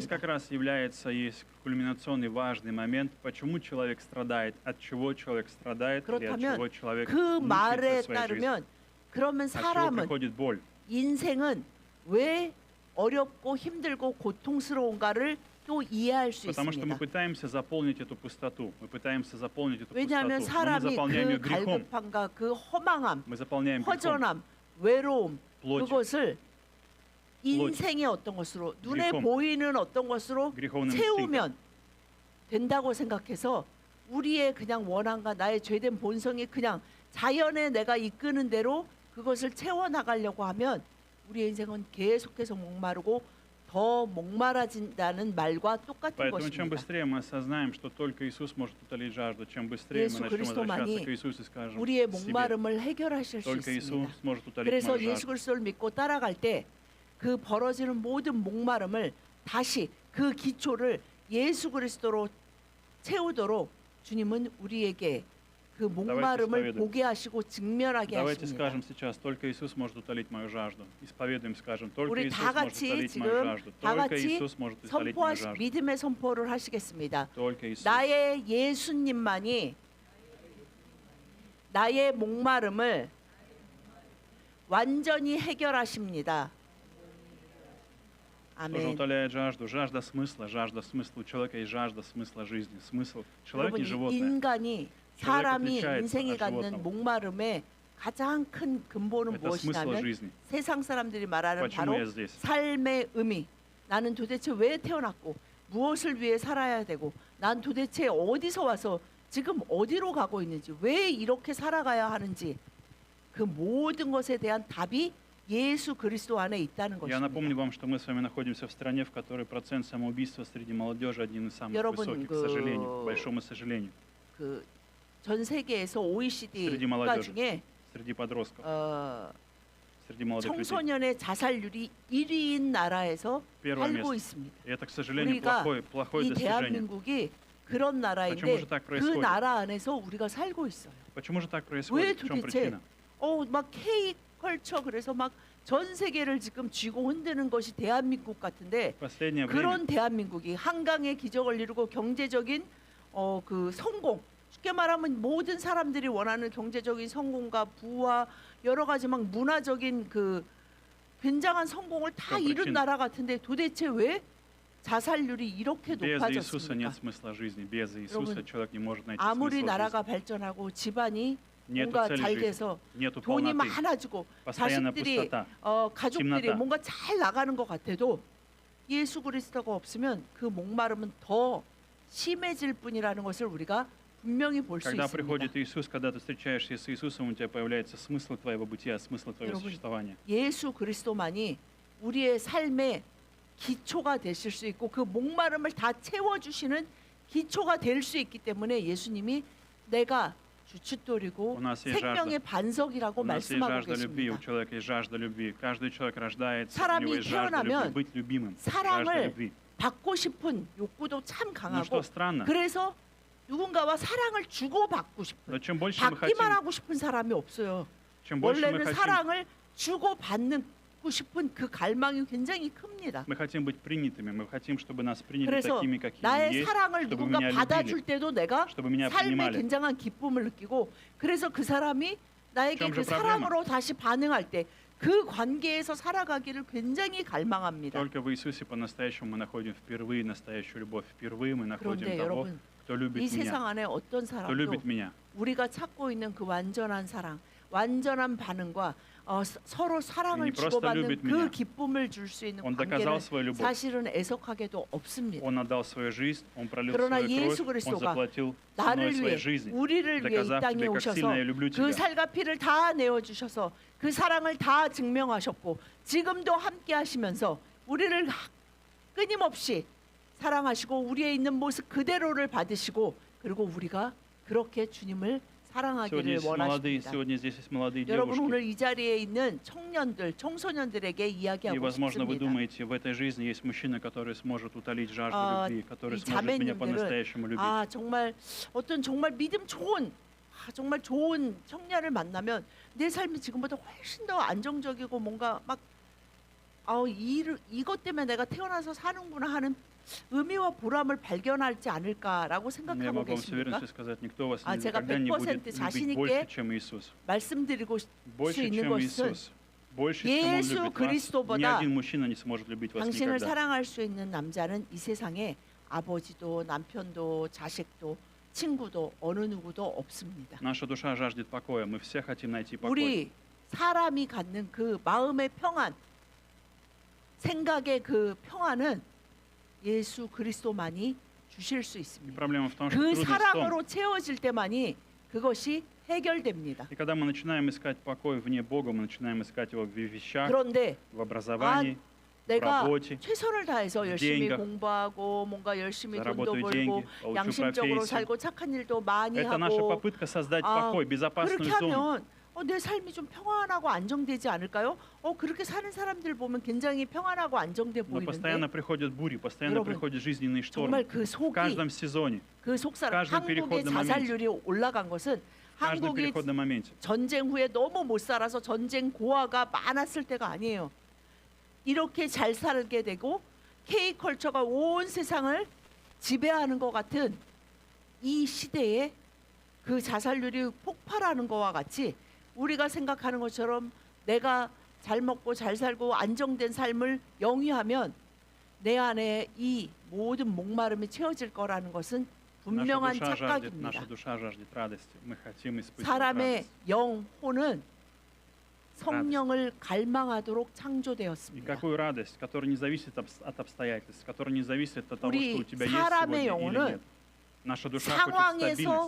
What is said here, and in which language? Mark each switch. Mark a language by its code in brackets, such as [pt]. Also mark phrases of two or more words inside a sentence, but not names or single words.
[ko] 분이십니다. [ru] как раз есть кульминационный важный момент, почему человек страдает, от чего человек страдает, или от [ko] 그렇다면 [ru] чего человек [ko] 그 말에 [ru] мучается в своей жизни. [ko] 따르면 그러면 [ru] От чего [ko] 사람은, [ru] приходит боль. [ko] 인생은 왜 어렵고 힘들고 고통스러운가를 또 이해할 수 [ru] Потому что мы [ko] 있습니다. [ru] пытаемся заполнить эту пустоту. Мы пытаемся заполнить эту [ko] 왜냐하면 [ru] пустоту. Но мы [ko] 사람이 [ru] заполняем ее [ko] 그 [ru] грехом. [ko] 갈급함과 그 허망함, [ru] Мы заполняем грехом. [ko] 허전함, 외로움, [ru] плотью, [ko] 그것을 인생의 어떤 것으로, 눈에 [ru] грехом, [ko] 보이는 어떤 것으로 [ru] греховным инстинктом. [ko] 채우면 된다고 생각해서 우리의 그냥 원함과 나의 죄된 본성이 그냥 자연에 내가 이끄는 대로 그것을 채워나가려고 하면 우리의 인생은 계속해서 목마르고 더 목마라진다는 말과 똑같은 [ru] Поэтому чем [ko] 것입니다. [ru] быстрее мы осознаем, что только Иисус может утолить жажду, чем быстрее [ko] 예수 [ru] мы начнем [ko] 그리스도만이 [ru] возвращаться к Иисусу и скажем [ko] 우리의 [ru] себе, [ko] 목마름을 해결하실 수 [ru] только [ko] 있습니다. [ru] Иисус может утолить [ko] 그래서 [ru] мою [ko] 예수 [ru] жажду. [ko] 그리스도를 믿고 따라갈 때 그 벌어지는 모든 목마름을 다시 그 기초를 예수 그리스도로 채우도록 주님은 우리에게 그 목마름을 [ru] исповедуем. [ko] 보게 하시고 직면하게 [ru] Давайте [ko] 하십니다. [ru] скажем сейчас, только Иисус может утолить мою жажду. Исповедуем, скажем, только [ko] 우리 [ru] Иисус [ko] 다 [ru] может [ko] 같이 [ru] утолить мою [ko] 지금 [ru] жажду. [ko] 다 [ru] Только [ko] 같이 [ru] Иисус может утолить мою жажду. [ko] 믿음의 선포를 하시겠습니다. [ru] Только Иисус. [ko] 나의 예수님만이 나의 목마름을 완전히 해결하십니다. [ru] Тоже [ko] 아멘. [ru] утоляет жажду. Жажда смысла. Жажда смысла. У человека есть жажда смысла жизни. Смысл. Человек [ko] 여러분, [ru] не [ko] 이 [ru] животное. [ko] 인간이 [ru] человек [ko] 사람이 [ru] отличается [ko] 인생이 [ru] от [ko] 갖는 [ru] животного. [ko] 목마름의 가장 큰 근본은 [ru] Это смысл [ko] 무엇이냐면 [ru] жизни. [ko] 세상 사람들이 말하는 [ru] Почему [ko] 바로 [ru] я здесь? [ko] 삶의 의미. 나는 도대체 왜 태어났고 무엇을 위해 살아야 되고 난 도대체 어디서 와서 지금 어디로 가고 있는지 왜 이렇게 살아가야 하는지 그 모든 것에 대한 답이 예수 그리스도 안에 있다는 [ru] Я напомню [ko] 것입니다. [ru] вам, что мы с вами находимся в стране, в которой процент самоубийства среди молодежи один из самых [ko] 여러분, [ru] высоких, к сожалению, к большому сожалению, [ko] 그 전 세계에서 OECD [ru] Среди [ko] 국가 [ru] молодежи. [ko] 중에 [ru] среди подростков, 어, среди молодых людей. [ko] 청소년의 자살률이 1위인 나라에서 [ru] Первое [ko] 살고 [ru] место. [ko] 있습니다. [ru] И это, к сожалению, [ko] 우리가 [ru] плохое [ko] 이 [ru] достижение. [ko] 대한민국이 그런 [ru] Почему [ko] 나라인데 [ru] же так [ko] 그 [ru] происходит? [ko] 나라 안에서 우리가 살고 있어요. [ru] Почему же так [ko] 왜 [ru] происходит? В чем [ko] 도대체 [ru] причина? [ko] 막 K 컬처 그래서 막 전 세계를 지금 쥐고 흔드는 것이 대한민국 같은데 [ru] В последнее время [ko] 그런 대한민국이 한강의 기적을 이루고 경제적인 그 성공 쉽게 말하면 모든 사람들이 원하는 경제적인 성공과 부와 여러 가지 막 문화적인 그 굉장한 성공을 다 그럼 이룬 [ru] причина. [ko] 나라 같은데 도대체 왜 자살률이 이렇게 [ru] без Иисуса [ko] 높아졌습니까? [ru] нет смысла жизни. Без Иисуса [ko] 여러분, [ru] человек не может найти [ko] 아무리 [ru] смысл [ko] 나라가 [ru] жизни. [ko] 발전하고 집안이 [ru] Нету [ko] 뭔가 [ru] цели [ko] 잘 [ru] жизни. [ko] 돼서 [ru] Нету [ko] 돈이 [ru] полноты. [ko] 많아지고 [ru] постоянная [ko] 자식들이 [ru] пустота. [ko] 가족들이 [ru] темнота. [ko] 뭔가 잘 나가는 것 같아도 예수 그리스도가 없으면 그 목마름은 더 심해질 뿐이라는 것을 우리가 분명히 볼 수 [ru] Когда [ko] 있습니다. [ru] приходит Иисус, когда ты встречаешься с Иисусом, у тебя появляется смысл твоего бытия, смысл твоего [ko] 여러분, [ru] существования. [ko] 예수 그리스도만이 우리의 삶의 기초가 되실 수 있고 그 목마름을 다 채워주시는 기초가 될 수 있기 때문에 예수님이 내가 주춧돌이고 [ru] У нас есть [ko] 생명의 반석이라고 [ru] У нас есть [ko] 말씀하고 [ru] жажда любви, у [ko] 계십니다. [ru] человека есть жажда любви. Каждый человек рождается, у [ko] 사람이 [ru] него есть жажда любви, [ko] 태어나면 [ru] быть любимым. Жажда [ko] 사랑을 [ru] любви. [ko] 받고 싶은 욕구도 참 [ru] Но [ko] 강하고 [ru] что странно, [ko] 그래서 누군가와 사랑을 주고 받고 싶은 [ru] но чем больше мы [ko] 받기만 [ru] хотим, [ko] 하고 싶은 사람이 없어요. [ru] чем больше мы [ko] 원래는 [ru] хотим, [ko] 사랑을 주고 받고 싶은 그 갈망이 굉장히 큽니다. [ru] мы хотим быть принятыми, мы хотим, чтобы нас приняли [ko] 그래서 [ru] такими, какими мы [ko] 나의 [ru] есть, [ko] 사랑을 [ru] чтобы [ko] 누군가 [ru] меня [ko] 받아줄 [ru] любили, [ko] 때도 내가 [ru] чтобы меня [ko] 삶에 [ru] принимали. [ko] 굉장한 기쁨을 느끼고 그래서 그 사람이 나에게 좀 그 [ru] проблема? [ko] 사랑으로 다시 반응할 때 그 관계에서 살아가기를 굉장히 갈망합니다. [ru] Только в Иисусе по-настоящему мы находим впервые настоящую любовь. Впервые мы находим [ko] 그런데 [ru] того, [ko] 여러분, [ru] кто любит [ko] 이 [ru] меня, [ko] 세상 안에 어떤 [ru] кто [ko] 사람도 [ru] любит меня. [ko] 우리가 찾고 있는 그 완전한 사랑, 완전한 반응과 서로 사랑을 [ru] не просто [ko] 주고받는 [ru] любит [ko] 그 [ru] меня. [ko] 기쁨을 줄 수 있는 [ru] Он [ko] 관계는 [ru] доказал свою любовь. [ko] 사실은 애석하게도 없습니다. [ru] Он отдал свою жизнь, он пролил [ko] 그러나 [ru] свою [ko] 예수 [ru] кровь, он [ko] 그리스도가 [ru] заплатил ценой [ko] 나를 [ru] своей [ko] 위해 [ru] жизни, [ko] 우리를 위해 이 [ru] доказав [ko] 땅에 [ru] тебе, как [ko] 오셔서 [ru] сильно я люблю [ko] 그 [ru] тебя. [ko] 살과 피를 다 내어 주셔서 그 사랑을 다 증명하셨고 지금도 함께 하시면서 우리를 끊임없이 사랑하시고 우리의 있는 모습 그대로를 받으시고 그리고 우리가 그렇게 주님을 [ru] Сегодня, [ko] 사랑하기를 [ru] есть молодые, [ko] 원하십니다. [ru] сегодня здесь есть молодые [ko] 여러분 [ru] девушки. [ko] 오늘 이 자리에 있는 청년들, 청소년들에게 [ru] И, [ko] 이야기하고 [ru] возможно, вы [ko] 싶습니다. [ru] думаете, в этой жизни есть мужчина, который сможет утолить жажду 아, любви, который [ko] 이 [ru] сможет меня [ko] 자매님들은 [ru] по-настоящему любить. [ko] 정말 어떤 정말 믿음 좋은 정말 좋은 청년을 만나면 내 삶이 지금보다 훨씬 더 안정적이고 뭔가 막 이것 때문에 내가 태어나서 사는구나 하는 의미와 보람을 발견하지 않을까라고 [ru] Я [ko] 생각하고 [ru] могу вам с [ko] 계십니까? [ru] уверенностью сказать, никто вас [ko] 제가 [ru] никогда не будет [ko] 100% 자신 [ru] любить [ko] 있게 [ru] больше, чем Иисус. [ko] 말씀드리고 수 [ru] Больше, [ko] 있는 [ru] чем [ko] 것은 [ru] Иисус. Больше, чем Он [ko] 예수 [ru] любит вас. Ни [ko] 그리스도보다 [ru] один мужчина не сможет любить вас [ko] 당신을 [ru] никогда. [ko] 사랑할 수 있는 남자는 이 세상에 아버지도 남편도 자식도 친구도 어느 누구도 없습니다. [ru] Наша душа жаждет покоя. Мы все хотим найти покой. [ko] 우리 사람이 갖는 그 마음의 평안, 생각의 그 평안은 예수 그리스도만이 주실 수 [ru] И [ko] 있습니다. [ru] проблема в том, что [ko] 그 [ru] трудность в том, [ko] 사랑으로 채워질 때만이 그것이 해결됩니다. [ru] и когда мы начинаем искать покой вне Бога, мы начинаем искать его в вещах, [ko] 그런데 [ru] в образовании, в [ko] 내가 [ru] работе, [ko] 최선을 다해서 [ru] в [ko] 열심히 [ru] деньгах, [ko] 공부하고 뭔가 열심히 돈도 [ru] заработаю [ko] 벌고 [ru] деньги, получу [ko] 양심적으로 [ru] профессию. [ko] 살고 착한 일도 많이 [ru] Это наша [ko] 하고 [ru] попытка создать 아, покой, безопасную [ko] 그렇게 [ru] зону. [ko] 하면 내 삶이 좀 평안하고 안정되지 않을까요? 그렇게 사는 사람들 보면 굉장히 평안하고 안정돼 [ru] Но [ko] 보이는데 [ru] постоянно приходят бури, постоянно [ko] 여러분, [ru] приходят жизненные [ko] 정말 [ru] штормы. [ko] 그 [ru] В [ko] 속이 [ru] каждом сезоне, [ko] 그 속사람 [ru] каждом [ko] 한국의 [ru] переходном [ko] 자살률이 올라간 것은 [ru] каждом [ko] 한국이 [ru] переходном моменте. [ko] 전쟁 후에 너무 못 살아서 전쟁 고아가 많았을 때가 아니에요. 이렇게 잘 살게 되고 K컬처가 온 세상을 지배하는 것 같은 이 시대에 그 자살률이 폭발하는 것과 같이 우리가 생각하는 것처럼 내가 잘 먹고 잘 살고 안정된 삶을 영위하면 내 안에 이 모든 목마름이 채워질 거라는 것은 분명한 [ru] Наша [ko] 착각입니다. [ru] душа жаждет радости. Мы хотим испытывать [ko] 사람의 [ru] радость. [ko] 영혼은 성령을 갈망하도록 [ru] И [ko] 창조되었습니다. [ru] какую радость, которая не зависит от обстоятельств, которая не зависит от того, [ko] 우리 [ru] что у тебя есть [ko] 사람의 [ru] сегодня или [ko] 영혼은 [ru] нет. Наша душа хочет [ko] 상황에서 [ru] стабильность,